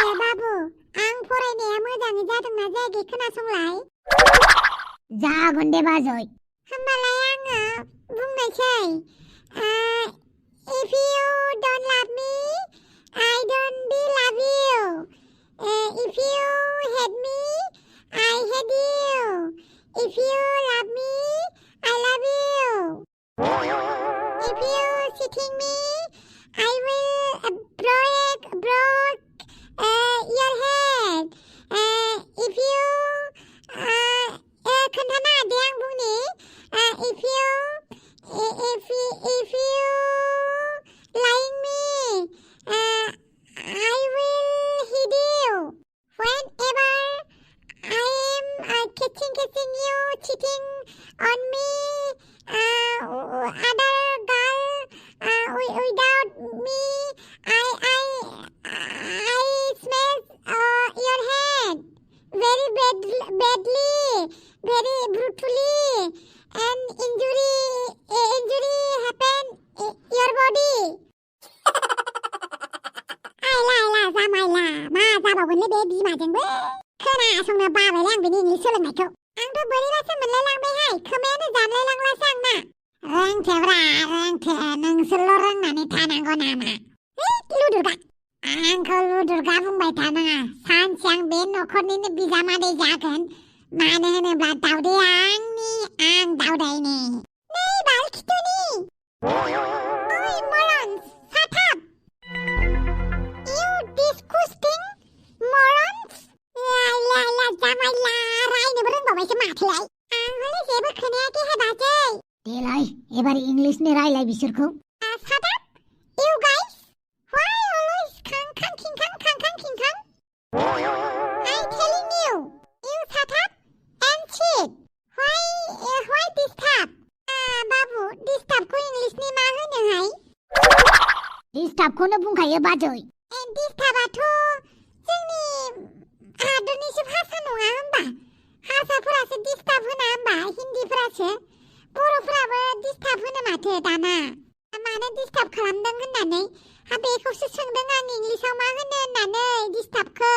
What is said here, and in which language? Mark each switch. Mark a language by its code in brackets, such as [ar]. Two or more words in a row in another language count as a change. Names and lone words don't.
[brx] बाबु आं फरायनाया मोजाङै जादोंना जायाखै खोनासंलाय जागोन दे बाजै होमबालाय आङो बुंनोसै [en] if you don't love me I don't be love you if you hate me I hate you if you love me I love you if you cheating me I will break your head if you [brx] खोन्थानो हादे आं बुंनि [en] if you lying me I will hit you whenever I am catching you cheating on me other girl without me I smash your head very badly very brutally and injury happen your body आइला [brx] जामाइला मा जाबावगोनलै बे बिमाजोंबो खोनासंनो बाबायलै आं बेनि इंलिस सोलोंनायखौ आंथ' बोरैबासो मोनलायलांबायहाय खोमायानो जानलायलांलासो आंना रोंथो नोंसोरल' रोंनानै थानांगौ नामा लुदुरगा आंखौ लुदुरगा बुंबाय थानाङा सानसे आं बे न'खरनिनो बिजामादै जागोन मानो होनोब्ला दावदैया आं दावदैनि नै बाल खिथुनि ओइ मरन्स साथाब [en] you disgusting morons [brx] लाइला जामाइला रायनोबो रोंबावबायसो माथोलाय आं हले जेबो खोनायाखैहाय बाजै देलाय एबार इंलिसनि रायलाय बिसोरखौ [en] साथाब you guys why always [brx] खां खिंखां [en] I'm telling you साथाब and cheat why disturb [brx] बाबु disturb-खौ इंलिसनि मा होनोहाय डिस्टार्बखौनो बुंखायो बाजै disturb-आथ' जोंनि हादरनिसो भाषा नङा होमबा हारसाफोरासो disturb होना होमबा हिन्दीफोरासो बर'फोराबो disturb होनो माथो दाना मानो disturb खालामदों होननानै बेखौसो सोंदों आं इंलिसाव मा होनो होननानै disturb-खौ